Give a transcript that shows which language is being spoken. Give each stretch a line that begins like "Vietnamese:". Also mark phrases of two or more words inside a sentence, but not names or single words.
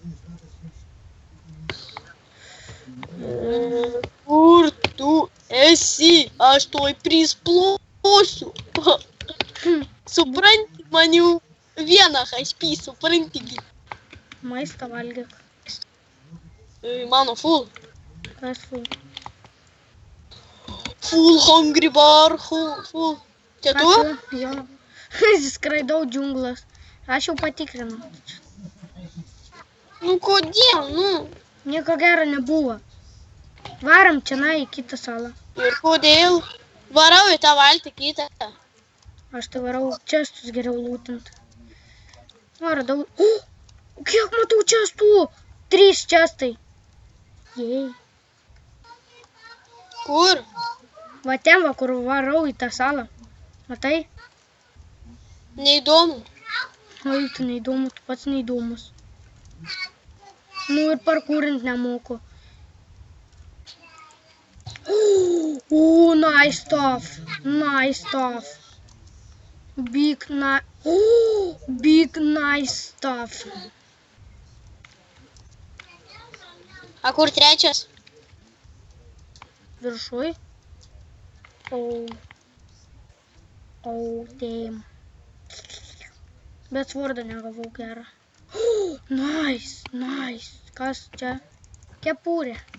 Lithuanian: Kur tu esi? Aš tuoj prisplosiu. Supranti, man jau vieną HP, supranti. Maistą valgyk. Mano full. Kas full?
English: Full hungry bar, full.
Lithuanian: Čia tu? Jo. Skraidau džiunglas. Aš jau patikrinau. Nu kodėl, Nieko gero nebuvo. Varam čia į kitą salą. Ir kodėl? Varau į tą valtį kitą. Aš tai varau čestus geriau lūtint. O, radau. Kiek matau čestų? 3 čestai. Jei. Kur? Va ten, va, kur varau į tą salą. Matai? Neįdomu. Oi, tu neįdomu, tu pats neįdomus. Nu ir parkūrint nemoku.
English: Nice stuff. Nice stuff. Big nice stuff.
Lithuanian: A kur trečias? Viršui.
English: Oh, damn.
Lithuanian: Bet svordą negavau gerą. Nice. Kas čia? Kepurė.